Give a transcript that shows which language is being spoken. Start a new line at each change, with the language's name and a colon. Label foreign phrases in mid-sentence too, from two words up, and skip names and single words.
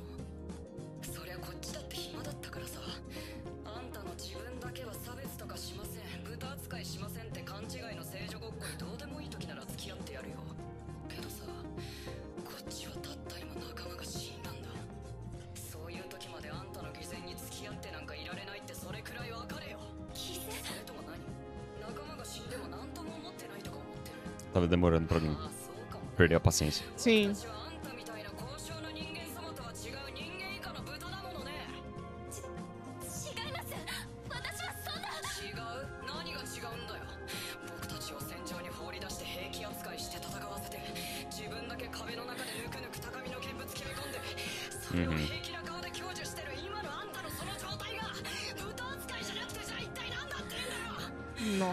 Japanese: そりゃこっちだって暇だったからさ。あんたの自分だけは差別とかしません、豚扱いしませんって勘違いの聖女ごっこにどうでもいい時なら付き合ってやるよ。けどさ、こっちはたった今仲間が死んだんだ。そういう時まであんたの偽善に付き合ってなんかいられないってそれくらい分かれよ。偽善？それとも何？仲間が死んでも何とも思ってないとか思ってる。
Portuguese: Tava demorando pra mim
Japanese: ああ、そうかも。
Portuguese: perder a paciência. Sim.
Japanese: 私はあんたみたいな高尚な人間様とは違う人間以下の豚だものね。違います。私はそんな。違う？何が違うんだよ。僕たちを戦場に放り出して兵器扱いして戦わせて、自分だけ壁の中でぬくぬく高みの見物決め込んで、それを平気な顔で享受してる今のあんたのその状態が豚扱いじゃなくてじゃあ一体何だって言うんだよ。